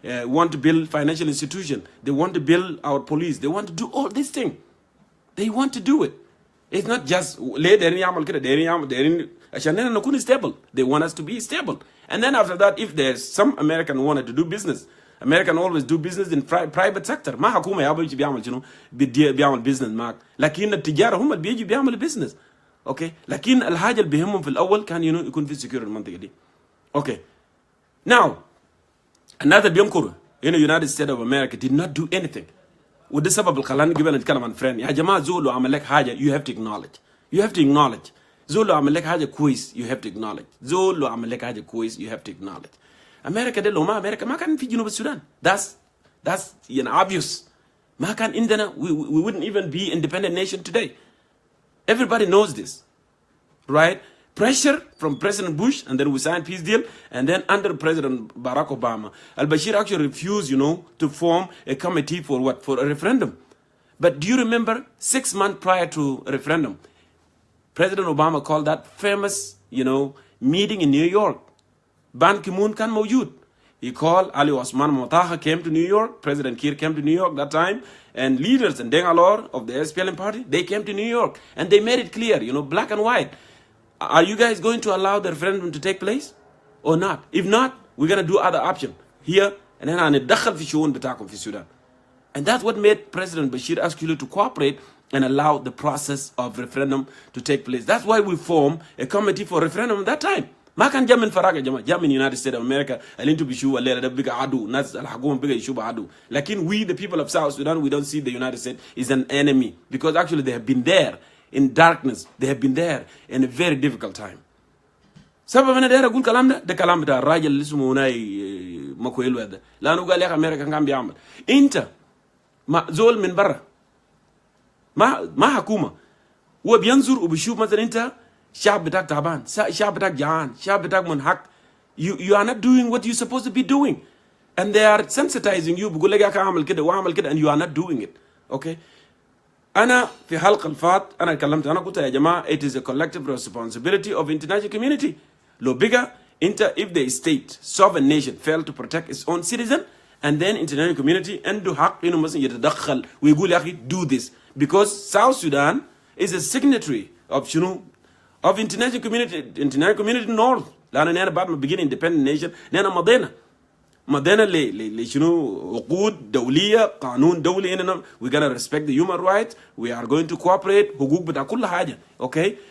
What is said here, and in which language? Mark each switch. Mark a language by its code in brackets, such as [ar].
[en] Want to build financial institutions. They want to build our police. They want to do all these things. They want to do it. It's not just stable. They want us to be stable. And then after that, if there's some American wanted to do business, American always do business in private sector. [ar] ما حكومة يابا يجي بيعمل شنو بيعمل business معك. لكن التجارة هم اللي بيجي بيعمل business. [en] Okay. [ar] لكن الحاجة اللي بيهمهم في الأول كان يكون في secure المنطقة دي. [en] Okay. Now, another Jongkor in the United States of America did not do anything. [ar] وده سبب اللي خلاني قبل نتكلم عن فرين. يا جماعة زول لو عمل لك حاجة you have to acknowledge. [en] You have to acknowledge. [ar] زول لو عمل لك حاجة كويس you have to acknowledge. زول لو عمل لك حاجة كويس you have to acknowledge. أمريكا ده لو ما أمريكا ما كان في جنوب السودان. [en] That's obvious. ما كان عندنا we wouldn't even be independent nation today. Everybody knows this, right? Pressure from President Bush, and then we signed peace deal, and then under President Barack Obama, al-Bashir actually refused, to form a committee for what? For a referendum. But do you remember 6 months prior to a referendum, President Obama called that famous, meeting in New York. Ban Ki-moon kan mawjud. He called Ali Osman Motaha came to New York. President Kiir came to New York that time. And leaders and Dengalor of the SPLM party, they came to New York. And they made it clear, black and white. Are you guys going to allow the referendum to take place or not? If not, we're going to do other option here. [ar] And then هندخل في شؤون بتاعكم في السودان. [en] And that's what made President Bashir actually to cooperate and allow the process of referendum to take place. That's why we formed a committee for referendum at that time. ما كان جا من فراغ يا جماعه جا من United States of America اللي انتوا بيشوفوا الليله ده بقى عدو ناس الحكومه بقى يشوفوا عدو لكن we the people of South Sudan we don't see the United States is an enemy because actually they have been there in darkness. They have been there in a very difficult time. [ar] سبب انا داير اقول كلام ده كلام بتاع الراجل اللي اسمه هناي ماكويل هذا لانه قال يا اخي امريكا كان بيعمل انت ما زول من برا ما حكومه هو بينظر وبيشوف مثلا انت شعب بتاعك تعبان شعب بتاعك جعان شعب بتاعك منحق you are not doing what you're supposed to be doing and they are sensitizing you بيقول لك يا اخي اعمل كده واعمل كده and you are not doing it. Okay. أنا في حلقة الفات أنا اتكلمت أنا قلت يا جماعة it is a collective responsibility of international community. لو بقى أنت if the state sovereign nation fail to protect its own citizen and then international community عنده حق إنه مثلا يتدخل ويقول يا أخي do this because South Sudan is a signatory of شنو of international community north لأن أنا بعد ما بقينا independent nation أنا مضينا لشنو عقود دولية قانون دولي إننا we're gonna respect the human rights we are going to cooperate حقوق بتاع كل حاجة. Okay.